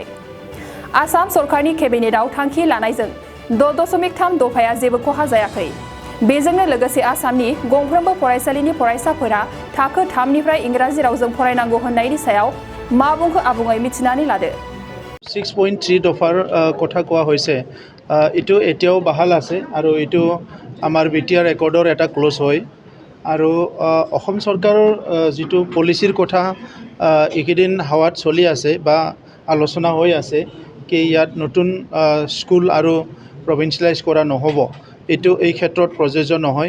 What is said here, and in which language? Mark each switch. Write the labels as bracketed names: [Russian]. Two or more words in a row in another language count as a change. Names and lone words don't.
[Bodo] आसाम सरकारनि केबिनेटआव थांखि लानायजों 6.3 दफाया जेबो खहा जायाखै। बेजोंनो लोगोसे आसामनि गंफ्रोमबो फरायसालिनि फरायसाफोरा थाखो 3 निफ्राय इंराजि रावजों फरायनांगौ होननायनि सायाव मा बुंखो आबुङै मिथिनानै लादो। [Assamese] 6.3 দফার কথা কোৱা হৈছে ইটো এতিয়াও বাহাল আছে আৰু ইটো আমাৰ বিটিআৰ ৰেকৰ্ডৰ এটা ক্লোজ হয় আৰু অসম চৰকাৰৰ যিটো পলিচিৰ কথা এইকেইদিন হাৱাত চলি আছে বা আলোচনা হৈ আছে কি ইয়াত নতুন স্কুল আৰু প্ৰভিন্সিয়েলাইজ কৰা নহ'ব, এইটো এই ক্ষেত্ৰত প্ৰযোজ্য নহয়।